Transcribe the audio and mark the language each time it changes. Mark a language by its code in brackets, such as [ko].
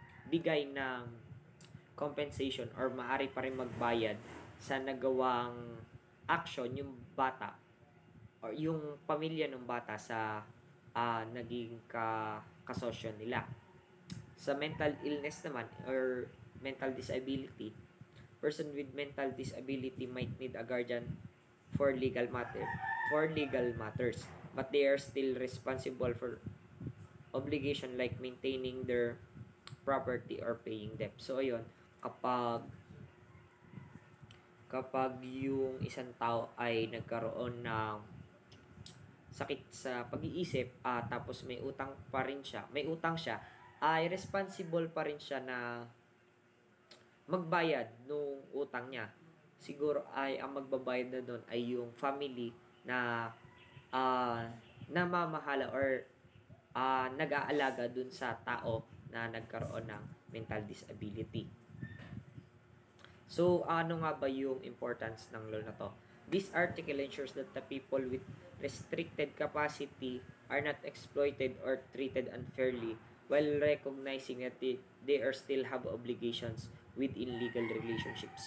[tl] bigay ng compensation or maaari pa rin magbayad sa nagawang action yung bata or yung pamilya ng bata sa naging kasosyo nila. Sa mental illness naman or mental disability, [en] person with mental disability might need a guardian for legal matters, but they are still responsible for obligation like maintaining their property or paying debt. [tl] So ayun, kapag yung isang tao ay nagkaroon ng sakit sa pag-iisip tapos may utang siya, ay responsible pa rin siya na magbayad nung utang niya. Siguro ay ang magbabayad na doon ay yung family na namamahala or nag-aalaga dun sa tao na nagkaroon ng mental disability. So, ano nga ba yung importance ng law na to? [en] This article ensures that the people with restricted capacity are not exploited or treated unfairly while recognizing that they are still have obligations within legal relationships.